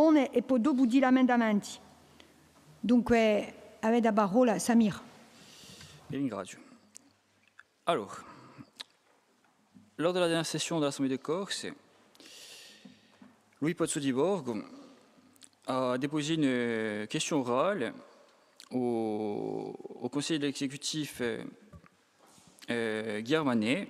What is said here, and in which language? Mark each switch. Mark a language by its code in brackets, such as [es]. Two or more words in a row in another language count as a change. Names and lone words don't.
[it] e poi dopo di emendamenti. Dunque, avete la parola, Samir. Vi ringrazio. [fr] Alors, lors de la dernière session de l'Assemblée de Corse, Louis Pozzo di Borgo a déposé une question orale au conseiller de l'exécutif Guy Armanet.